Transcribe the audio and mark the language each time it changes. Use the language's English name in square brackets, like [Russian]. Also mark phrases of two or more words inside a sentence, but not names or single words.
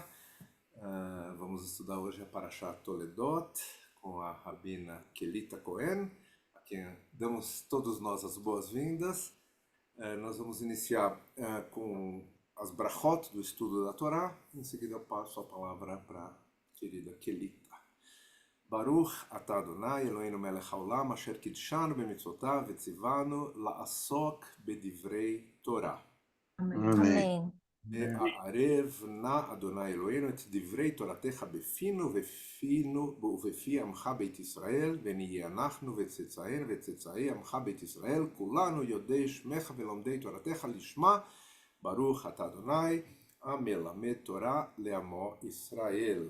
[Portuguese] Vamos estudar hoje a Parashat Toledot com a Rabina Kelita Cohen, a quem damos todos nós as boas-vindas. Nós vamos iniciar com as brachot do estudo da Torá. Em seguida eu passo a palavra para a querida Kelita. [Hebrew] ברוך אתה אדוני אלוהינו מלך העולם אשר קדשנו במצוותיו וציוונו לעסוק בדברי תורה. [Portuguese] Amém. [Hebrew] הערב נא אדוני אלוהינו את דברי תורתך בפינו ובפי עמך בית ישראל, ונהיה אנחנו וצאצאינו וצאצאי עמך בית ישראל, כולנו יודעי שמך ולומדי תורתך לשמה, ברוך אתה אדוני המלמד תורה לעמו ישראל.